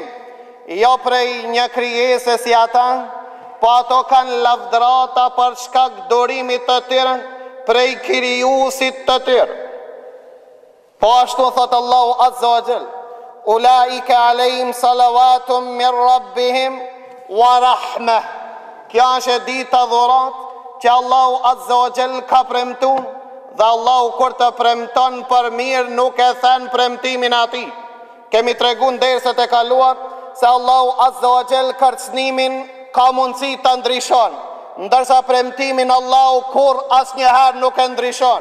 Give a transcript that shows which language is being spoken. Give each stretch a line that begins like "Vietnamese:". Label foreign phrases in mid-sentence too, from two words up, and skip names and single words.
Albanian: Jo prej një krijese si ata, po ato kanë lavdrata për shkak durimit të tyre prej krijuesit të tyre. Po ashtu thot
Arabic: Allahu عز وجل أولئك عليهم صلوات من ربهم ورحمة.
Albanian: Kjo është dita dhurat që Allahu
Arabic: عز وجل
Albanian: ka premtu, dhe Allahu kur të premton për mirë nuk e thën premtimin ati. Kemi tregu në derset e kaluar se Allahu
Arabic: عز وجل
Albanian: kërcënimin ka mundësi të ndryshon, ndërsa premtimin Allahu kur asnjëherë nuk e ndryshon.